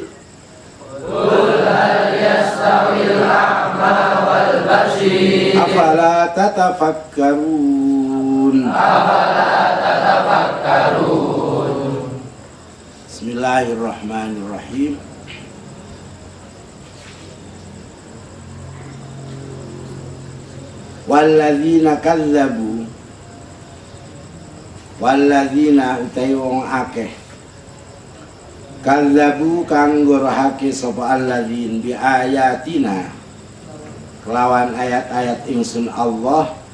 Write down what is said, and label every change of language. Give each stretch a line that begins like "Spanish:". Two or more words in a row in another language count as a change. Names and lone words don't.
Arabic: قل هل يستوي الأعمى والبصير. أفلا تتفكرون. أفلا تتفكرون. Bismillahirrahmanirrahim. والذين كذبوا والذين
Javanese: utai wong akeh Kadzabu kang ngorohake sapa
Arabic: الذين بآياتنا
Javanese: kelawan ayat-ayat ingsun Allah